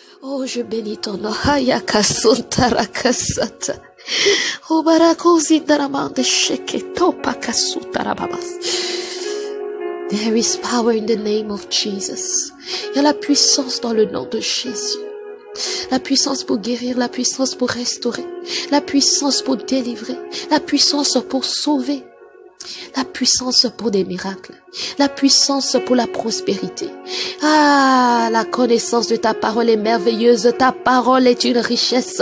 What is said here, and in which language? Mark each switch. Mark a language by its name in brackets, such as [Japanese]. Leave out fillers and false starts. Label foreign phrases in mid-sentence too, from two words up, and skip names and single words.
[French] Oh, je bénis ton nom. Hayakasuntarakasata. Oh, barakozindaramande sheketo pakasutarababas. [English] There is power in the name of Jesus. [French] Il y a la puissance dans le nom de Jésus. La puissance pour guérir, la puissance pour restaurer, la puissance pour délivrer, la puissance pour sauver, la puissance pour des miracles, la puissance pour la prospérité. Ah, la connaissance de ta parole est merveilleuse, ta parole est une richesse.